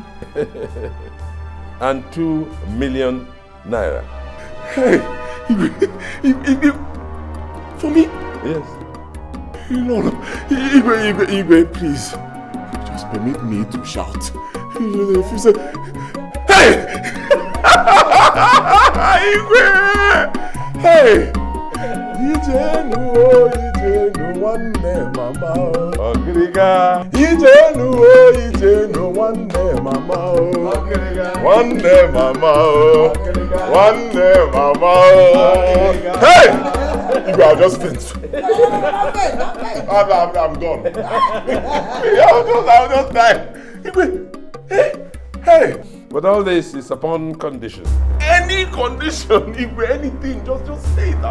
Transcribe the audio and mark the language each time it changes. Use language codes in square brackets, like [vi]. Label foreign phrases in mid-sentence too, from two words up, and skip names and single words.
[en] And 2 million naira. Hey, for me? Yes. No, Igwe, please. Just permit me to shout. If you say, hey! Igwe! Hey! [ig] Ijenu, wanne mama. Ogiriga. Ijenu, wanne mama. Wanne mama. Wanne mama. [en] Hey! Igwe, I'll just finish. I'm done. I'll just die. Igwe, hey! But all this is upon condition. Any condition, Igwe, anything, just say it.